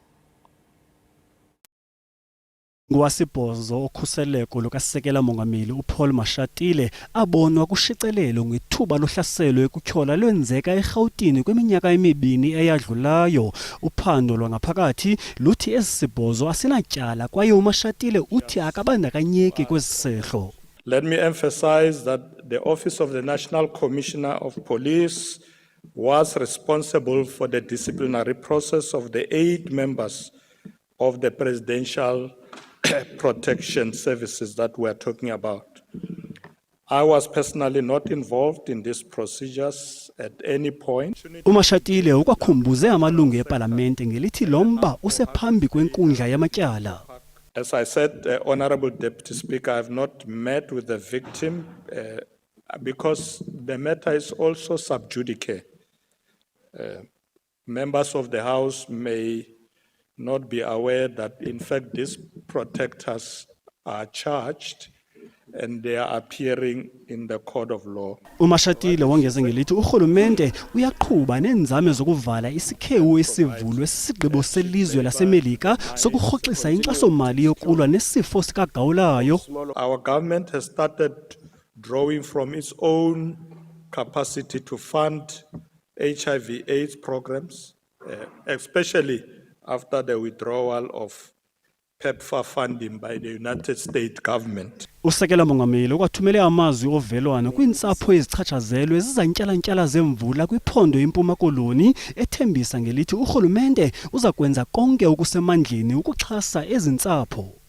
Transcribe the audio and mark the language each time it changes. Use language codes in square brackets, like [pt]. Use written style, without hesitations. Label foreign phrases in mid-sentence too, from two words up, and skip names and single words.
[xh] Ngwasibhozo okhuseleko lukasekela Mongameli uPaul Mashatile abonwa kushicelelo ngethuba lohlaselo ekutyhola lwenzeka eRhawutini kweminyaka emibini eyadlulayo. Uphando lwangaphakathi luthi esi sibhozo asinatyala kwaye uMashatile uthi akabandakanyeki kwesi sehlo. [en] Let me emphasize that the Office of the National Commissioner of Police was responsible for the disciplinary process of the 8 members of the Presidential Protection Services that we're talking about. I was personally not involved in these procedures at any point. [xh] uMashatile ukwakhumbuze amalungu eParlamente ngelithi lomba usephambi kwenkundla yamatyala. [en] As I said, Honorable Deputy Speaker, I have not met with the victim because the matter is also sub judice. Members of the House may not be aware that in fact these protectors are charged and they are appearing in the court of law. [xh] uMashatile wongeze ngelithi urhulumente uyaqhuba nenzame zokuvala isikhewu esivulwe sisigqibo selizwe laseMelika sokurhoxisa inkxaso-mali yokulwa nesifo sikagawulayo. [en] Our government has started drawing from its own capacity to fund HIV/AIDS programs, especially after the withdrawal of PEPFAR funding by the United States government. [xh] Usekela Mongameli ukwathumele amazwi ovelwano kwiintsapho ezichatshazelwe zizantyalantyala zemvula kwiphondo iMpuma Koloni ethembisa ngelithi urhulumente uza kwenza konke okusemandleni ukuxhasa ezi ntsapho.